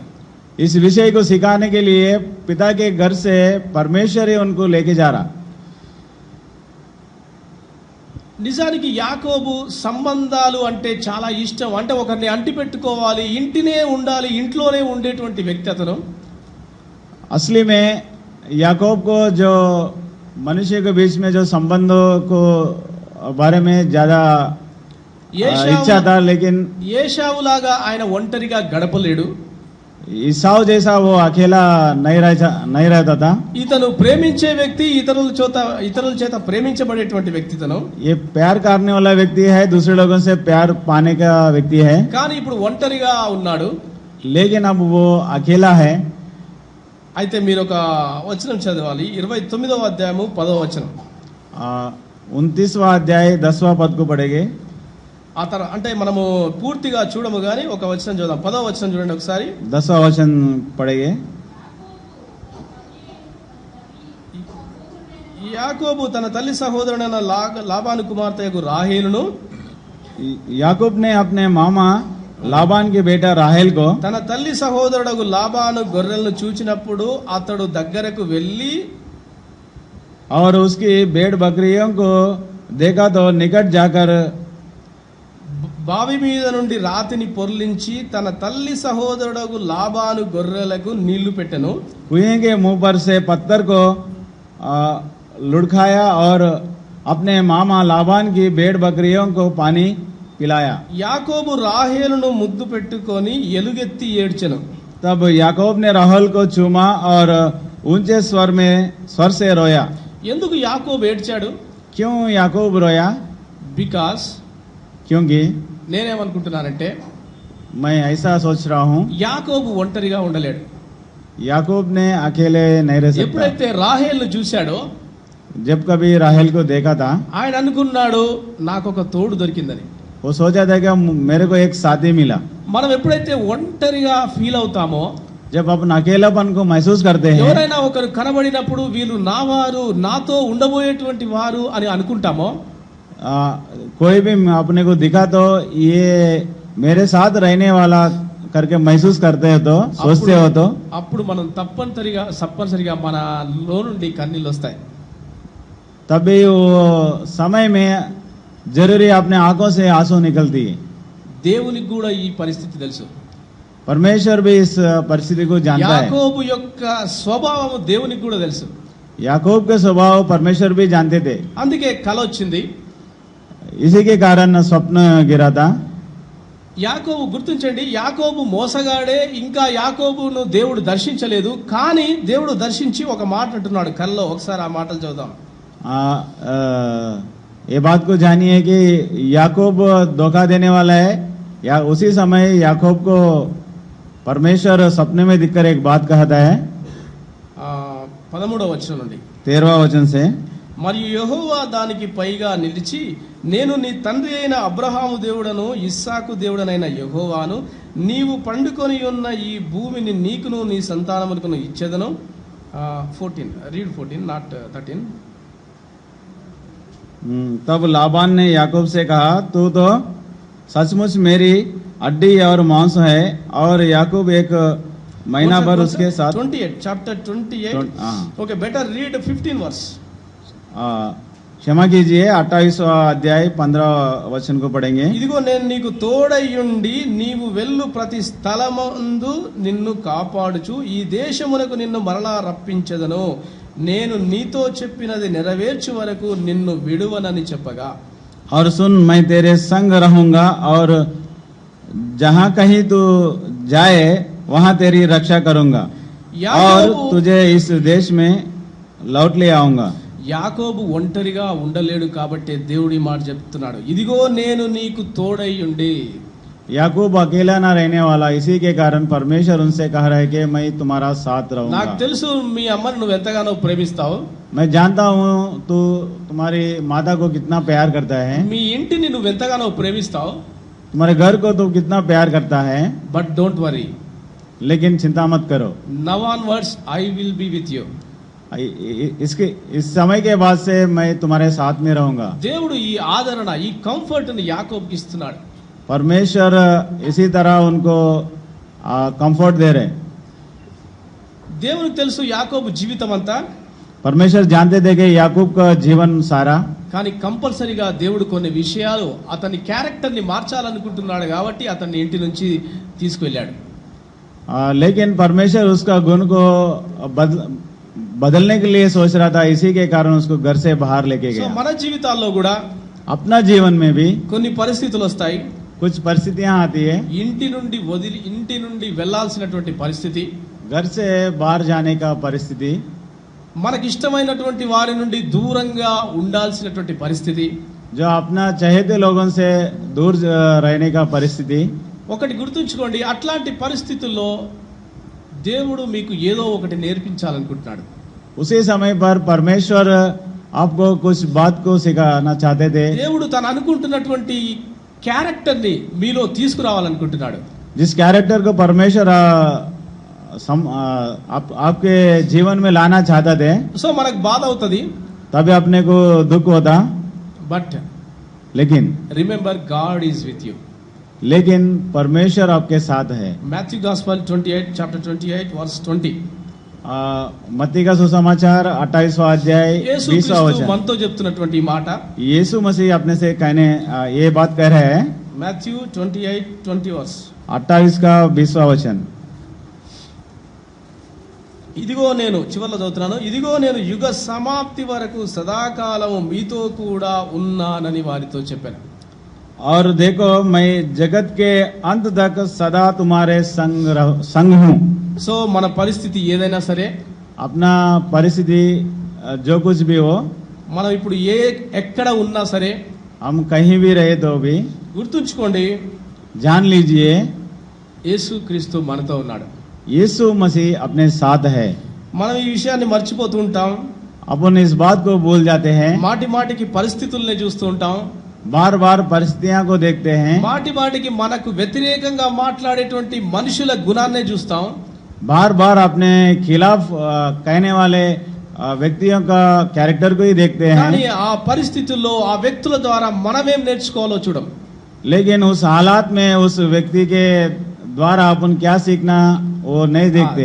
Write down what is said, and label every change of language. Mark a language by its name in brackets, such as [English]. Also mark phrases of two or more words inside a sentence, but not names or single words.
[Hindi] इस विषय को सिखाने के लिए पिता के घर से परमेश्वर ही उनको लेके जा रहा. [Telugu] నిజానికి యాకోబు సంబంధాలు అంటే చాలా ఇష్టం. అంటే ఒకరిని అంటి పెట్టుకోవాలి, ఇంటినే ఉండాలి, ఇంట్లోనే ఉండేటువంటి వ్యక్తి అతను. [Hindi] असली में याकूब को जो मनुष्य के बीच में जो संबंधों को बारे में ज्यादा इच्छा था, लेकिन [Telugu] ఏశావులాగా ఆయన ఒంటరిగా గడపలేడు. [Hindi] ईसाऊ जैसा वो अकेला नहीं रहता था. [Telugu] ఇతను ప్రేమించే వ్యక్తి, ఇతరుల చేత ప్రేమించబడేటువంటి వ్యక్తి తను. [Hindi] ये प्यार करने वाला व्यक्ति है, दूसरे लोगों से प्यार पाने का व्यक्ति है. [Telugu] కానీ ఇప్పుడు ఒంటరిగా ఉన్నాడు. [Hindi] लेकिन अब वो अकेला है. [Telugu] అయితే మీరు ఒక వచనం చదవాలి, 29వ అధ్యాయము 10వ వచనం. [Hindi] 29वां अध्याय 10वां पद को पढ़ेंगे. [Telugu] ఆ తర్వాత అంటే మనము పూర్తిగా చూడము కానీ ఒక వచనం చూద్దాం. 10వ వచనం చూడండి ఒకసారి. [Hindi] 10वां वचन पढ़ेंगे. [Telugu] యాకోబు తన తల్లి సహోదరుడైన లాబాను కుమార్తెకు రాహేలును, [Hindi] याकूब ने अपने मामा लाबान के बेटा राहेल को, [Telugu] తన తల్లి సహోదరుడు లాబాను గొర్రెలను చూచినప్పుడు అతడు దగ్గరకు వెళ్ళి, [Hindi] और उसकी भेड़ बकरियों को देखा तो निकट जाकर [Telugu] బావి మీద నుండి రాతిని పొర్లించి తన తల్లి సహోదరుడు లాబాను గొర్రెలకు నీళ్లు పెట్టెను. [Hindi] कुएं के मुंह पर से पत्थर को लुढ़काया और अपने मामा लाबान की भेड़ बकरियों को पानी पिलाया. [Telugu] యాకోబు రాహేలును ముద్దు పెట్టుకొని ఎలుగెత్తి ఏడ్చెను. [Hindi] तब याकूब ने राहेल को चूमा और ऊंचे स्वर से रोया. [Telugu] ఎందుకు యాకోబు ఏడ్చాడు? [Hindi] क्यों याकूब रोया? [Telugu] బికాస్, [Hindi] क्योंकि [Telugu] నేనేమనుకుంటున్నానంటే, [Hindi] मैं ऐसा सोच रहा हूँ, [Telugu] యాకోబు ఒంటరిగా ఉండలేడు. [Hindi] याकूब ने अकेले नहीं रह सकता. [Telugu] ఎప్పుడైతే రాహేలును చూశాడో, [Hindi] जब कभी राहेल को देखा था, [Telugu] ఆయన అనుకున్నాడు నాకు ఒక తోడు దొరికిందని. [Hindi] वो सोचा था कि मेरे को एक साथी मिला. [Telugu] మనం ఎప్పుడైతే ఒంటరిగా ఫీల్ అవుతామో, [Hindi] जब अपन अकेलापन को महसूस करते हैं, [Telugu] ఎవరైనా ఒకరు కనబడినప్పుడు వీళ్ళు నా వారు, నాతో ఉండబోయేటువంటి వారు అని అనుకుంటామో, [Hindi] कोई भी अपने को दिखा तो ये मेरे साथ रहने वाला करके महसूस करते हो तो, सोचते हो तो, [Telugu] అప్పుడు మనం తప్పనిసరిగా మనలో నుండి కన్నీళ్ళు వస్తాయి. [Hindi] तभी वो समय में जरूरी अपने आंखों से आंसू निकलती है. [Telugu] దేవునికి కూడా ఈ పరిస్థితి తెలుసు. [Hindi] परमेश्वर भी इस परिस्थिति को जानता है. [Telugu] యాకోబు యొక్క స్వభావం దేవునికి కూడా తెలుసు. [Hindi] याकूब के स्वभाव परमेश्वर भी जानते थे. [Telugu] అందుకే కల వచ్చింది. [Hindi] इसी के कारण स्वप्न गिरा था. [Telugu] యాకోబు గుర్తించండి, యాకోబు మోసగాడే. ఇంకా యాకోబును దేవుడు దర్శించలేదు, కానీ దేవుడు దర్శించి ఒక మాట అంటున్నాడు కల్లో. ఒకసారి ఆ మాటలు చదువుదాం. [Hindi] ये बात को जानिए कि याकूब धोखा देने वाला है. या उसी समय याकूब को परमेश्वर सपने में दिखकर एक बात कहता है. [Telugu] 13వ వచనం నుండి [Hindi] 13वां वचन से, [Telugu] మరియు యెహోవా దానికి పైగా నిలిచి, నేను నీ తండ్రి అయిన అబ్రహాము దేవుడను, ఇస్సాకు దేవుడనైన యెహోవాను, నీవు పండుకొని ఉన్న ఈ భూమిని నీకును నీ సంతానమునకును ఇచ్చేదను. [English] 14 read 14 not 13. [Hindi] तब लाबान ने याकूब से कहा, तू तो सचमुच मेरी हड्डी और मांस है. और याकूब एक महीना भर उसके साथ [English] 28 chapter 28 [Hindi] हाँ। [English] okay better read 15 verse [Hindi] क्षमा कीजिए 28वां अध्याय 15 वचन को पढ़ेंगे। [Telugu] ఇదిగో నేను నీకు తోడయ్యుండి నీవు వెళ్ళు ప్రతి స్థలమందు నిన్ను కాపాడుచు ఈ దేశమునకు నిన్ను మరలా రప్పించెదను నేను నీతో చెప్పినది నెరవేర్చు వరకు నిన్ను విడువనని చెప్పగా [Hindi] और सुन मैं तेरे संग रहूंगा और जहाँ कहीं तू जाए वहाँ तेरी रक्षा करूंगा और [Telugu] యాకోబు [Hindi] तुझे इस देश में लौट ले आऊंगा। [Telugu] యాకోబు ఒంటరిగా ఉండలేడు కాబట్టి దేవుడి మాట చెప్తున్నాడు ఇదిగో నేను నీకు తోడయ్యుండి [Hindi] याकूब अकेला ना रहने वाला, इसी के कारण परमेश्वर उनसे कह रहा है कि मैं तुम्हारा साथ [Telugu] నాకు [Hindi] रहूंगा। [Telugu] తెలుసు మీ అమ్మని నువ్వు ఎంతగానో ప్రేమిస్తావు [Hindi] मैं जानता हूँ तू तुम्हारी माता को कितना प्यार करता है, [Telugu] మీ ఇంటిని నువ్వు ఎంతగానో ప్రేమిస్తావు [Hindi] तुम्हारे घर को तू कितना प्यार करता है, [English] But don't worry [Hindi] लेकिन चिंता मत करो। [English] Now onwards I will be with you [Hindi] इसके इस समय के बाद से मैं तुम्हारे साथ में रहूंगा। [Telugu] దేవుడు ఈ ఆదరణ ఈ కంఫర్ట్ ని యాకోబుకి ఇస్తున్నాడు [Hindi] परमेश्वर इसी तरह उनको कंफर्ट दे रहे। [Telugu] దేవునికి తెలుసు యాకోబు జీవితం అంతా [Hindi] परमेश्वर जानते थे कि याकूब का जीवन सारा, [Telugu] కానీ కంపల్సరీగా దేవుడు కొన్ని విషయాలు అతని క్యారెక్టర్ ని మార్చాలనుకుంటున్నాడు కాబట్టి అతన్ని ఇంటి నుంచి తీసుకువెళ్ళాడు [Hindi] लेकिन परमेश्वर उसका गुण को बदलने के लिए सोच रहा था, इसी के कारण उसको घर से बाहर लेके [Telugu] సో [Hindi] गया। [Telugu] మన జీవితాల్లో కూడా [Hindi] अपना जीवन में भी [Telugu] కొన్ని పరిస్థితులు వస్తాయి [Hindi] कुछ परिस्थितियां आती है, [Telugu] ఇంటి నుండి వెళ్ళాల్సినటువంటి పరిస్థితి [Hindi] घर से बाहर जाने का परिस्थिति, [Telugu] మనకి ఇష్టమైనటువంటి వారి నుండి దూరంగా ఉండాల్సినటువంటి పరిస్థితి [Hindi] जो अपना चाहते लोगों से दूर रहने का परिस्थिति। [Telugu] ఒకటి గుర్తుంచుకోండి అట్లాంటి పరిస్థితుల్లో దేవుడు మీకు ఏదో ఒకటి నేర్పించాలనుకుంటున్నాడు [Hindi] उसी समय पर परमेश्वर आपको कुछ बात को सिखाना चाहते थे, [Telugu] దేవుడు తను అనుకుంటున్నటువంటి క్యారెక్టర్ ని మీలో తీసుకురావాలనుకుంటున్నాడు [Hindi] जिस कैरेक्टर को परमेश्वर आपके जीवन में लाना चाहता थे। [Telugu] సో మనకు బాధ అవుతుంది [Hindi] तभी अपने को दुख होता, [Telugu] బట్ [Hindi] लेकिन [English] Remember God is with you [Hindi] परमेश्वर आपके साथ है। [English] Matthew Gospel 28 chapter 28 verse 20 [Hindi] मत्ती का सुसमाचार 28वां अध्याय 20वां [Telugu] యేసుక్రీస్తు [Hindi] वचन। [Telugu] మనతో చెప్తున్నటువంటి ఈ మాట [Hindi] यीशु मसीह अपने से कहने ये बात कह रहे हैं। [Telugu] మాథ్యూ 28:20 వర్స్ [Hindi] 28 का 20वां वचन। [Telugu] ఇదిగో నేను చివర్లో చదువుతున్నాను ఇదిగో నేను యుగ సమాప్తి వరకు సదాకాలము మీతో కూడా ఉన్నానని వారితో చెప్పాను [Hindi] और देखो मैं जगत के अंत तक सदा तुम्हारे संग हूँ। [Telugu] సో మన పరిస్థితి ఏదైనా సరే [Hindi] अपना परिस्थिति जो कुछ भी हो, [Telugu] మనం ఇప్పుడు ఎక్కడ ఉన్నా సరే [Hindi] हम कहीं भी रहे तो भी [Telugu] గుర్తుంచుకోండి [Hindi] जान लीजिए [Telugu] యేసుక్రీస్తు మనతో ఉన్నాడు [Hindi] यीशु मसीह अपने साथ है। [Telugu] మనం ఈ విషయాన్ని మర్చిపోతూ ఉంటాం [Hindi] अपन इस बात को भूल जाते हैं, [Telugu] మాటికి పరిస్థితుల్ని చూస్తూ ఉంటాం [Hindi] बार बार परिस्थितियों को देखते हैं, [Telugu] మాటికి మనకు వ్యతిరేకంగా మాట్లాడేటువంటి మనుషుల గుణాన్నే చూస్తాం [Hindi] बार बार अपने खिलाफ कहने वाले व्यक्तियों का कैरेक्टर को ही देखते [Telugu] కానీ [Hindi] हैं। [Telugu] ఆ పరిస్థితుల్లో ఆ వ్యక్తుల ద్వారా మనమేం నేర్చుకోవాలో చూడం [Hindi] लेकिन उस हालात में उस व्यक्ति के द्वारा अपन क्या सीखना वो नहीं देखते।